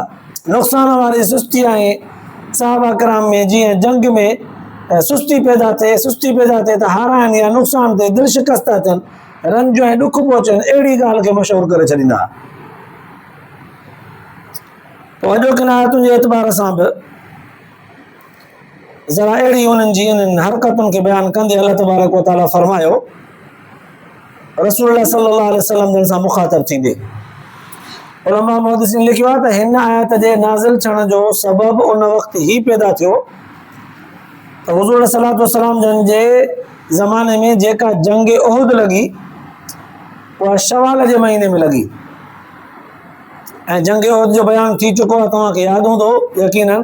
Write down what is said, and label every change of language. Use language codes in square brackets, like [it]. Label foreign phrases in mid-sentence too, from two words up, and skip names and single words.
[sd] नुक़सान वारी सुस्ती ऐं सहाबा किराम में जीअं जंग में सुस्ती पैदा थिए त हाराइनि या नुक़सान थिए, दिलि शिकस्त थियनि, रंज ऐं ॾुख पहुचनि, अहिड़ी ॻाल्हि खे मशहूरु करे छॾींदा. पोइ अॼोकिन आयतुनि जे एतबार सां बि ज़रा अहिड़ी उन्हनि जी इन्हनि हरकतुनि खे बयानु कंदे अल्लाह [ar] تبارك وتعالى [sd] फरमायो रसूलुल्लाह [ar] صلى الله عليه وسلم [sd] जिन सां मुख़ातब थींदे. उलमा मुहद्दिसीन लिखियो आहे त हिन आयत जे नाज़िल थियण जो सबबु उन वक़्तु ई पैदा थियो त हुज़ूर [ar] صلى الله عليه وسلم [sd] जन जे ज़माने में जेका जंग उहुद लॻी उहा शवाल जे महीने में लॻी ऐं जंग उहुद जो बयानु थी चुको आहे, तव्हांखे यादि हूंदो यकीनन.